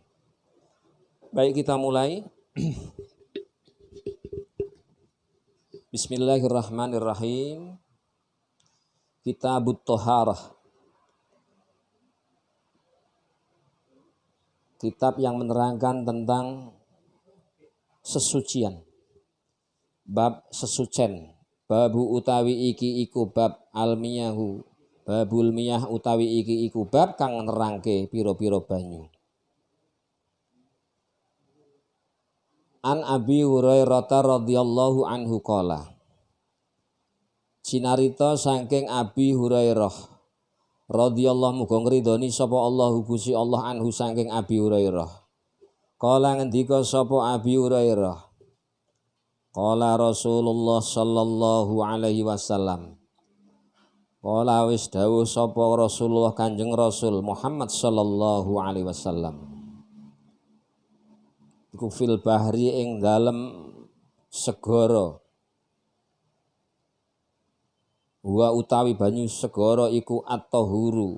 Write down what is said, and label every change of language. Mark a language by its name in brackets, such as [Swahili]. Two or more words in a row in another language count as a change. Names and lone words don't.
[Indonesian] Baik, kita mulai. [Arabic] Bismillahirrahmanirrahim. Kitabut Thaharah. [Indonesian] Kitab yang menerangkan tentang sesucian. [Javanese] Bab sesucen. Babu utawi iki iku [Arabic] bab almiyahu. Babul miyah [Javanese] utawi iki iku bab kang nerangke pira-pira banyu. [Arabic] An Abi Hurairah radhiyallahu anhu qala. [Javanese] Cinarita saking Abi Hurairah radhiyallahu muga ngridoni sapa Allah Gusti Allah anhu saking Abi Hurairah. Qala ngendika sapa Abi Hurairah. [Arabic] Qala Rasulullah sallallahu alaihi wasallam. [Javanese] Qala wis dawuh sapa Rasulullah Kanjeng Rasul Muhammad [Arabic] sallallahu alaihi wasallam. [Javanese] Iku [Arabic] fil bahri [Javanese] ing dalem segara. Wa utawi banyu segara iku at-tahuru.